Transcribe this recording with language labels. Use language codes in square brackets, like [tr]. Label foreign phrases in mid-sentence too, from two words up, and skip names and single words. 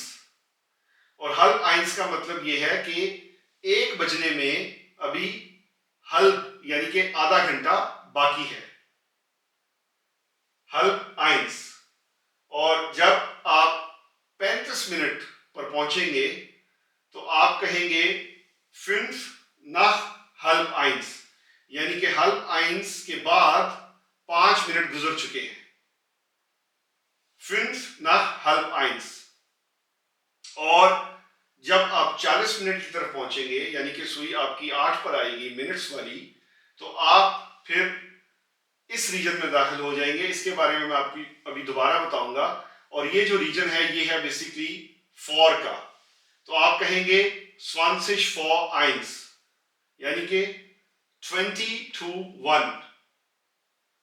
[hi] और halb 1 का मतलब ये है कि 1 बजने में अभी हल्ब यानी कि आधा घंटा बाकी है, halb 1। और जब आप 35 मिनट पर पहुंचेंगे तो आप कहेंगे [de] 5 nach halb 1, [hi] यानी कि halb 1 के बाद 5 मिनट गुजर चुके हैं, [de] 5 nach halb 1। [hi] और जब आप 40 मिनट की तरफ पहुंचेंगे यानी कि सुई आपकी 8 पर आएगी मिनट्स वाली, तो आप फिर इस रीजन में दाखिल हो जाएंगे। इसके बारे में मैं आपकी अभी दोबारा बताऊंगा। और ये जो रीजन है ये है बेसिकली फॉर का, तो आप कहेंगे 20 vor 1, यानी कि 20 to 1।